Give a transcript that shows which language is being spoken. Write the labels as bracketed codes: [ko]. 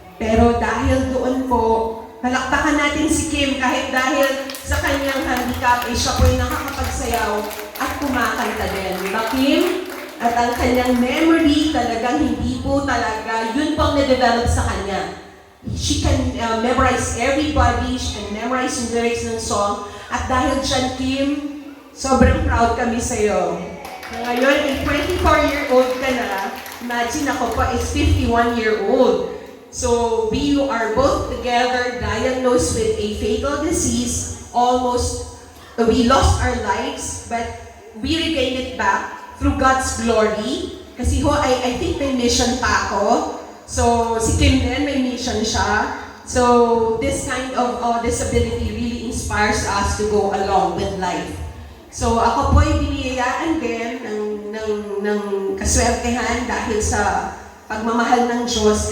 [tl] Pero dahil doon po, palakpakan natin si Kim kahit dahil sa kanyang handicap, siya po ay nakakapagsayaw at kumakanta din. Diba, Kim? At ang kanyang memory talagang hindi po talaga, yun pang na-develop sa kanya. [en] She can memorize everybody, she can memorize [tl] yung [en] lyrics ng song. [tl] At dahil dyan, Kim, sobrang proud kami sa'yo. Ngayon, 24-year-old ka na, imagine ako pa is 51-year-old. [en] So, we are both together diagnosed with a fatal disease. We lost our lives, but we regained it back through God's glory. [tl] Kasi [en] I think [tl] may mission pa ako. So, si Kim din, may mission siya. [en] So, this kind of disability really inspires us to go along with life. [tl] So, ako po ay biniyayaan din ng kaswertehan dahil sa pagmamahal ng Diyos.